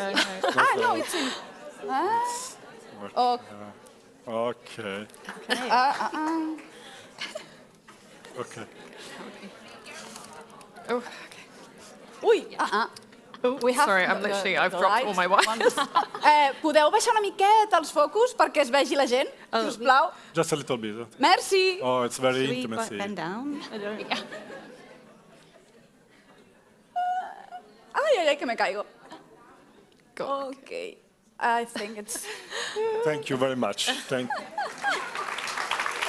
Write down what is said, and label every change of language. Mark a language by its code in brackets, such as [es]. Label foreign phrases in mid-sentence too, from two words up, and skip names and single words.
[en] No, it's in... Okay. Okay. Oh, okay. Ui, Sorry, I've dropped all my wires. [ca] Podeu baixar una miqueta els focus perquè es vegi la gent, sisplau? [en] Just a little bit. [ca] Merci. [en] Oh, it's very Should we intimate. bend down? [es] Ay, que me caigo. [en] God. Ok. I think it's... Thank you very much. Thank you.